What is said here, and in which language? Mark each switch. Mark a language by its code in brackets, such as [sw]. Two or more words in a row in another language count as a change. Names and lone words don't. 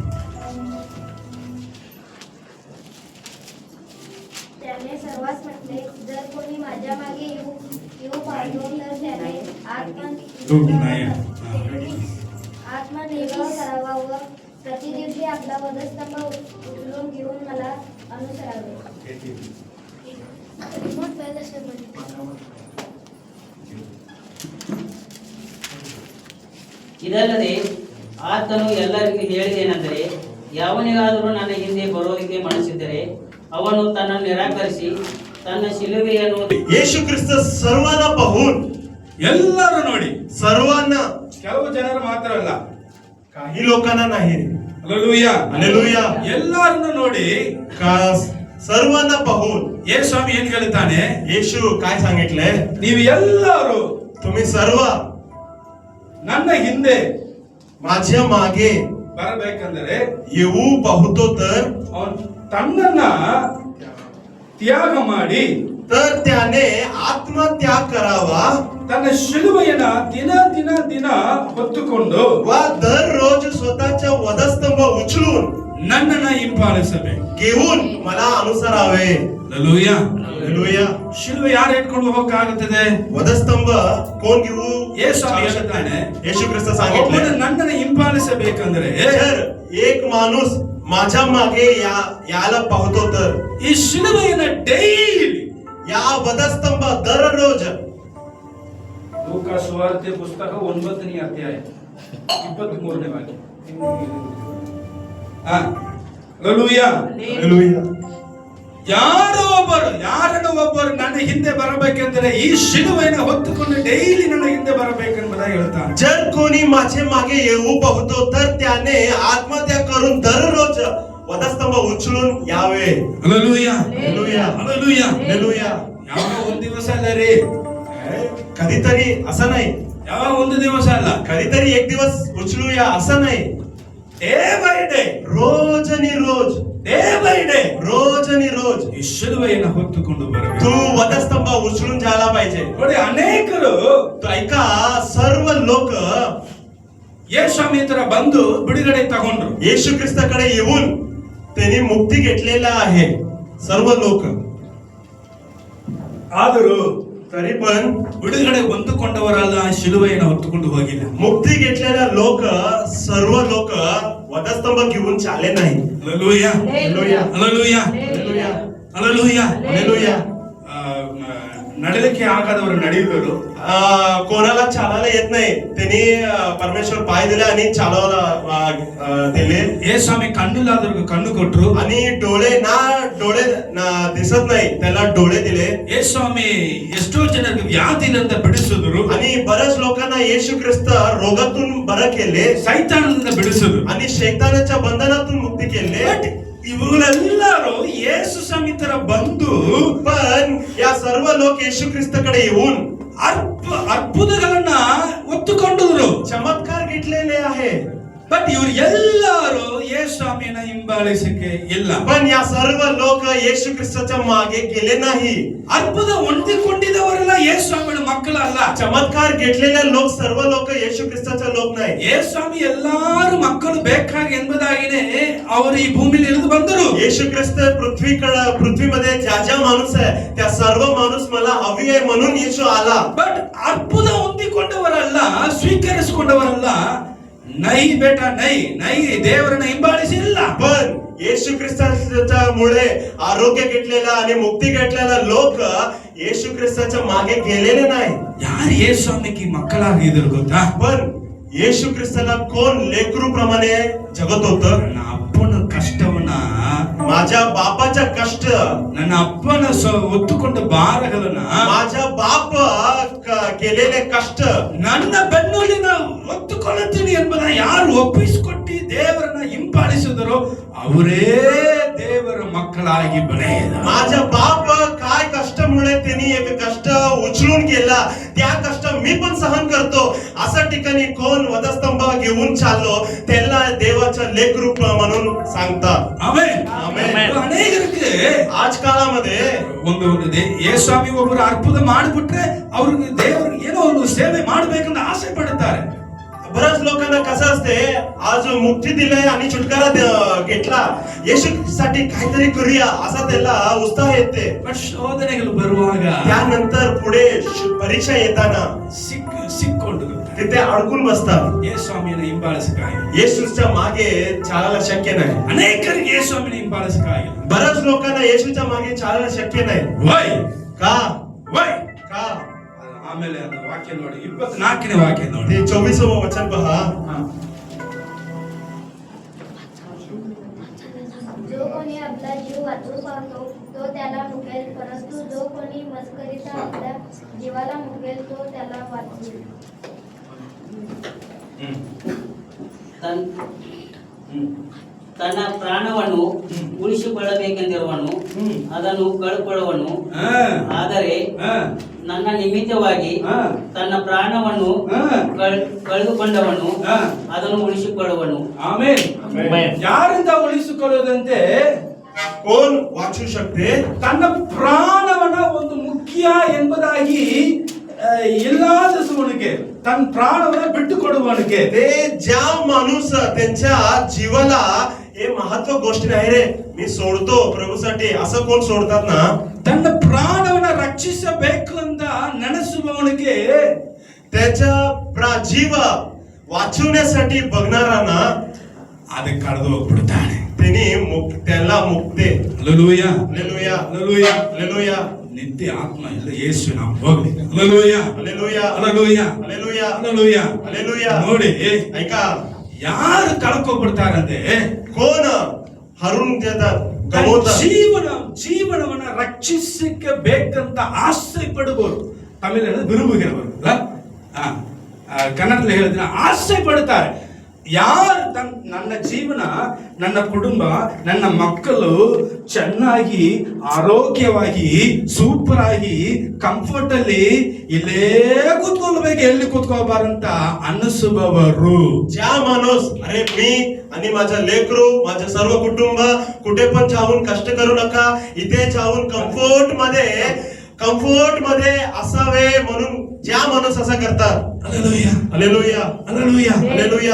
[mr] त्याने सर्वांस म्हटले, जर कोणी माझ्या मागे येऊ पाहतो तर त्याने आत्मनिर्भर करावा व प्रतिदिवशी आपला वधस्तंभ उचलून घेऊन मला अनुसरावे. [kn] ಇದಲ್ಲದೆ ಆತನು ಎಲ್ಲರಿಗೂ ಹೇಳಿದೇನೆಂದರೆ, ಯಾವನಿಗಾದರೂ ನನ್ನ ಹಿಂದೆ ಬರೋದಕ್ಕೆ ಮನಸ್ಸಿದ್ದರೆ ಅವನು ತನ್ನನ್ನು ನಿರಾಕರಿಸಿ ತನ್ನ ಶಿಲುಬೆಯನ್ನು. [mr] येशू ख्रिस्त सर्वांना पाहून, [kn] ಎಲ್ಲರೂ ನೋಡಿ, [mr] सर्वांना, [kn] ಕೆಲವು ಜನರು ಮಾತ್ರ ಅಲ್ಲ, [mr] काही लोकांना नाही. Hallelujah. हालेलुया. [kn] ಎಲ್ಲರನ್ನು ನೋಡಿ [mr] सर्वांना पाहून [kn] ಯೇಸು ಸ್ವಾಮಿ ಏನ್ ಹೇಳ್ತಾನೆ? [mr] येशू काय सांगितले? [kn] ನೀವು ಎಲ್ಲರೂ [mr] तुम्ही सर्व [kn] ನನ್ನ ಹಿಂದೆ [mr] माझ्या मागे [kn] ಬರಬೇಕಂದರೆ [mr] येऊ पाहतो तर [kn] ಅವನು ತನ್ನನ್ನ ತ್ಯಾಗ ಮಾಡಿ, [mr] तर त्याने आत्मत्याग करावा [kn] ತನ್ನ ಶಿಲುವೆಯನ್ನ ದಿನ ಹೊತ್ತುಕೊಂಡು [mr] व दररोज स्वतःचा वधस्तंभ उचलून [kn] ನನ್ನನ್ನ ಹಿಂಬಾಲಿಸಬೇಕು. [mr] घेऊन मला अनुसरावे. Hallelujah. हालेलुया. [kn] ಶಿಲುವೆ ಯಾರು ಇಟ್ಕೊಂಡು ಹೋಗಕ್ಕಾಗುತ್ತದೆ? [mr] वधस्तंभ कोण घेऊ? [kn] ಯೇಸು ಸ್ವಾಮಿ ಹೇಳ್ತಾನೆ, [mr] येशू ख्रिस्त [kn] ಒಬ್ಬನು [mr] सांगितले, [kn] ನನ್ನನ್ನ ಹಿಂಬಾಲಿಸಬೇಕಂದ್ರೆ [mr] जर एक माणूस माझ्या मागे याला पाहतो तर [kn] ಈ ಶಿಲುವೆಯನ್ನ ಡೈಲಿ, [mr] या वधस्तंभ दररोज. [kn] ಲೂಕ ಸುವಾರ್ತೆ ಪುಸ್ತಕ 9ನೇ ಅಧ್ಯಾಯ 23ನೇ ವಾಕ್ಯ. Hallelujah. [mr] हालेलुया. [kn] ಯಾರನ್ನು ಒಬ್ಬರು ನನ್ನ ಹಿಂದೆ ಬರಬೇಕೆಂದರೆ ಈ ಶಿಲುವೆಯನ್ನು ಹೊತ್ತುಕೊಂಡು ಡೈಲಿ ನನ್ನ ಹಿಂದೆ ಬರಬೇಕೆಂಬುದಾಗಿ ಹೇಳ್ತಾನೆ. [mr] जर कोणी माझे मागे येऊ पाहतो तर त्याने आत्मत्याग करून दररोज वधस्तंभ उचलून यावे. [kn] ಹಲ್ಲೆಲೂಯಾ [mr] हालेलुया. [kn] ಹಲ್ಲೆಲೂಯಾ [mr] हालेलुया. [kn] ಯಾವ ಒಂದು ದಿವಸ ಅಲ್ಲ ರೀ, [mr] कधीतरी असं नाही, [kn] ಯಾವ ಒಂದು ದಿವಸ ಅಲ್ಲ, [mr] कधीतरी एक दिवस उचलूया असं नाही, [en] day by day, [mr] रोज आणि रोज, [en] day by day [mr] रोज आणि रोज [kn] ಈ ಶಿಲುಬೆಯನ್ನು ಹೊತ್ತುಕೊಂಡು ಬರಬೇಕು. [mr] तू वधस्तंभ उचलून जायला पाहिजे. [kn] ನೋಡಿ, ಅನೇಕರು [mr] तो ऐका, सर्व लोक [kn] ಯೇಸು ಸ್ವಾಮಿ ಹತ್ರ ಬಂದು ಬಿಡುಗಡೆ ತಗೊಂಡ್ರು. [mr] येशू ख्रिस्ताकडे येऊन त्यांनी मुक्ती घेतलेला आहे सर्व लोक. [kn] ಆದರೂ [mr] तरी पण [kn] ಬಿಡುಗಡೆ ಹೊಂದಿಕೊಂಡವರಲ್ಲ ಶಿಲುಬೆಯನ್ನು ಹೊತ್ತುಕೊಂಡು ಹೋಗಿಲ್ಲ. [mr] मुक्ती घेतलेला लोक, सर्व लोक वधस्तंभ घेऊन चालले नाही. [kn] ಹಲ್ಲೆಲೂಯಾ [mr] हालेलुया. [kn] ಹಲ್ಲೆಲೂಯಾ [mr] हालेलुया. [kn] ಹಲ್ಲೆಲೂಯಾ. [mr] हालेलुया. [kn] ನಡಲಿಕ್ಕೆ ಆಗದವರು ನಡೆಯುವರು, [mr] कोणाला चालायला येत नाही त्यांनी परमेश्वर पाय दिले आणि चालवायला दिले. [kn] ಯೇಸು ಸ್ವಾಮಿ ಕಣ್ಣಿಲ್ಲದವ್ರಿಗೆ ಕಣ್ಣು ಕೊಟ್ರು. [mr] आणि डोळे दिसत नाही त्याला डोळे दिले. [kn] ಯೇಸು ಸ್ವಾಮಿ ಎಷ್ಟೋ ಜನರಿಗೆ ವ್ಯಾಧಿಯಿಂದ ಬಿಡಿಸಿದ್ರು, [mr] आणि बऱ्याच लोकांना येशू ख्रिस्त रोगातून बरं केले [kn] ಸೈತಾನದಿಂದ ಬಿಡಿಸಿದ್ರು. [mr] आणि शैतानाच्या बंधनातून मुक्ती केले. [kn] ಬಟ್ ಇವುಗಳೆಲ್ಲರೂ ಯೇಸು ಸ್ವಾಮಿ ತರ ಬಂದು [mr] पण या सर्व लोक येशू ख्रिस्ताकडे येऊन [kn] ಅದ್ಭುತಗಳನ್ನ ಒತ್ತುಕೊಂಡಿದ್ರು. [mr] चमत्कार घेतलेले आहे. [kn] ಬಟ್ ಇವರು ಎಲ್ಲರೂ ಯೇಸು ಸ್ವಾಮಿಯನ್ನ ಹಿಂಬಾಲಿಸಕ್ಕೆ ಇಲ್ಲ. [mr] पण या सर्व लोक येशू ख्रिस्ताच्या मागे गेले नाही. [kn] ಅದ್ಭುತ ಹೊಂದಿಕೊಂಡಿದ್ದವರೆಲ್ಲ ಯೇಸು ಸ್ವಾಮಿಯ ಮಕ್ಕಳಲ್ಲ. [mr] चमत्कार घेतलेले लोक सर्व लोक येशू ख्रिस्ताचे लोक नाही. [kn] ಯೇಸು ಸ್ವಾಮಿ ಎಲ್ಲಾರು ಮಕ್ಕಳು ಬೇಕಾಗಿ ಎಂಬುದಾಗಿನೇ ಅವರು ಈ ಭೂಮಿಲಿ ಇಳಿದು ಬಂದರು. [mr] येशू ख्रिस्त पृथ्वीमध्ये ज्या माणूस आहे त्या सर्व माणूस मला हवी आहे म्हणून येशू आला. [kn] ಬಟ್ ಅದ್ಭುತ ಹೊಂದಿಕೊಂಡವರಲ್ಲ, ಸ್ವೀಕರಿಸಿಕೊಂಡವರಲ್ಲ. [hi] नहीं बेटा नहीं नहीं [kn] ದೇವರನ್ನ ಹಿಂಬಾಲಿಸಿಲ್ಲ. [mr] पण येशू ख्रिस्ताच्या मुळे आरोग्य घेतलेला आणि मुक्ती घेतलेला लोक येशू ख्रिस्ताच्या मागे गेलेले नाही. [kn] ಯಾರು ಯೇಸು ಸ್ವಾಮಿಗೆ ಮಕ್ಕಳಾಗಿದ್ರು ಗೊತ್ತಾ? [mr] पण येशू ख्रिस्ताला कोण लेकरू प्रमाणे जगत होत. [kn] ನನ್ನ ಅಪ್ಪನ ಕಷ್ಟವನ್ನ, [mr] माझ्या बापाच्या कष्ट, [kn] ನನ್ನ ಅಪ್ಪನ ಒತ್ತುಕೊಂಡ ಭಾರಗಳನ್ನ, [mr] माझ्या बाप केलेले कष्ट [kn] ನನ್ನ ಬೆನ್ನುಲಿನ ಒತ್ತುಕೊಳ್ಳುತ್ತೀನಿ ಎಂಬುದನ್ನ ಯಾರು ಒಪ್ಪಿಸಿಕೊಟ್ಟು ದೇವರನ್ನ ಹಿಂಬಾಲಿಸಿದರೋ ಅವರೇ ದೇವರ ಮಕ್ಕಳಾಗಿ ಬೆಳೆಯದ. [mr] माझ्या बाप काय कष्टामुळे त्यांनी एक कष्ट उचलून गेला, त्या कष्ट मी पण सहन करतो अशा ठिकाणी कोण वधस्तंभ घेऊन चाललो त्याला देवाचं लेकरूप म्हणून सांगतात. [kn] ಆಮೆನ್. ಆಮೆನ್. ಅನೇಕರಿಗೆ [mr] आज काळामध्ये [kn] ಒಂದು ಯೇಸು ಸ್ವಾಮಿ ಒಬ್ಬರು ಅದ್ಭುತ ಮಾಡಿಬಿಟ್ರೆ ಅವ್ರಿಗೆ ದೇವರು ಏನೋ ಒಂದು ಸೇವೆ ಮಾಡಬೇಕಂತ ಆಸೆ ಪಡುತ್ತಾರೆ. [mr] बऱ्याच लोकांना कसं असते, आज मुक्ती दिलाय आणि छुटकारा घेतला, येशूसाठी काहीतरी करूया असा त्याला उत्साह येते. [kn] ಬಟ್ ಶೋಧನೆಗಳು ಬರುವಾಗ [mr] त्यानंतर पुढे परीक्षा येताना [kn] ಸಿಕ್ಕೊಂಡು [mr] तिथे अडकून बसतात. [kn] ಯೇಸು ಸ್ವಾಮಿಯನ್ನು ಹಿಂಬಾಲಿಸಕ್ಕಾಗಿಲ್ಲ. [mr] येशूच्या मागे चालायला शक्य नाही. [kn] ಅನೇಕರಿಗೆ ಯೇಸು ಸ್ವಾಮಿಯನ್ನು ಹಿಂಬಾಲಿಸಕ್ಕಾಗಿಲ್ಲ. [mr] बऱ्याच लोकांना येशूच्या मागे चालायला शक्य नाही. [kn] ವೈ [mr] का? [kn] ವೈ [mr] का? [kn] ಆಮೇಲೆ ಅದು ವಾಕ್ಯ ನೋಡಿ, 24ನೇ ವಾಕ್ಯ ನೋಡಿ. [mr] ते 24व वचन पहा. जो कोणी आपला जीव वाचवू पाहतो तो त्याला मुकेल, परंतु जो कोणी मस्करीचा आपल्या जीवाला मुकेल तो त्याला वाचवेल. [kn] ತನ್ನ ಪ್ರಾಣವನ್ನು ಉಳಿಸಿಕೊಳ್ಳಬೇಕೆಂದಿರುವನು ಅದನ್ನು ಕಳೆದುಕೊಳ್ಳುವನು. ಆದರೆ ನನ್ನ ನಿಮಿತ್ತವಾಗಿ ತನ್ನ ಪ್ರಾಣವನ್ನು ಕಳೆದುಕೊಂಡವನು ಅದನ್ನು ಉಳಿಸಿಕೊಳ್ಳುವನು. ಆಮೇನ್. ಯಾರಿಂದ ಉಳಿಸಿಕೊಳ್ಳುವುದಂತೆ? [mr] कोण वाचू शकते? [kn] ತನ್ನ ಪ್ರಾಣವನ್ನ ಒಂದು ಮುಖ್ಯ ಎಂಬುದಾಗಿ ಇಲ್ಲದವನಿಗೆ ತನ್ನ ಪ್ರಾಣವನ್ನ ಬಿಟ್ಟು ಕೊಡುವವನಿಗೆ, [mr] ते ज्या माणूस त्यांच्या जीवाला हे महत्व गोष्ट नाही रे मी सोडतो प्रभूसाठी असं कोण सोडतात ना, [kn] ತನ್ನ ಪ್ರಾಣವನ್ನ ರಕ್ಷಿಸಬೇಕು ಅಂತ ನೆನೆಸುವವನಿಗೆ [mr] त्याच्या जीव वाचवण्यासाठी बघणारांना [kn] ಅದು ಕಳೆದು ಹೋಗ್ಬಿಡ್ತಾನೆ. [mr] त्याला मुक्ते. [kn] ಹಲ್ಲೆಲೂಯಾ [mr] हालेलुया. [kn] ಹಲ್ಲೆಲೂಯಾ [mr] हालेलुया. [kn] ನಿತ್ಯ ಆತ್ಮ ಇಲ್ಲ ಯೇಸು ನಾವು ಹೋಗ್ಲಿ. ಹಲ್ಲೆಲೂಯಾ [mr] हालेलुया. [kn] ಹಲ್ಲೆಲೂಯಾ [mr] हालेलुया. [kn] ಹಲ್ಲೆಲೂಯಾ. [mr] हालेलुया. [kn] ನೋಡಿ, [mr] ऐका, [kn] ಯಾರು ಕಳ್ಕೊಬಿಡ್ತಾರಂತೆ? [mr] कोण हरून देतात, [kn] ತನ್ನ [mr] गमवतात. [kn] ಜೀವನವನ್ನ ರಕ್ಷಿಸಕ್ಕೆ ಬೇಕಂತ ಆಸೆ ಪಡುವರು. ತಮಿಳಲ್ಲಿ ವಿರುಬುಗಿರವರು, ಕನ್ನಡದಲ್ಲಿ ಹೇಳಿದ್ರೆ ಆಸೆ ಪಡುತ್ತಾರೆ. ನನ್ನ ಜೀವನ, ನನ್ನ ಕುಟುಂಬ, ನನ್ನ ಮಕ್ಕಳು ಚೆನ್ನಾಗಿ ಆರೋಗ್ಯವಾಗಿ ಸೂಪರ್ ಆಗಿ ಕಂಫರ್ಟ್ ಅಲ್ಲಿ ಇಲ್ಲೇ ಕೂತ್ಕೊಳ್ಬೇಕು, ಎಲ್ಲಿ ಕೂತ್ಕೋಬಾರಂತ ಅನ್ನಿಸುವವರು. [mr] ज्या माणूस अरे मी आणि माझ्या लेकरू माझं सर्व कुटुंब कुठे पण जाऊन कष्ट करू नका, इथे जाऊन कम्फर्ट मध्ये असावे म्हणून ज्या माणूस असं करतात. हालेलुया, हालेलुया, हालेलुया, हालेलुया,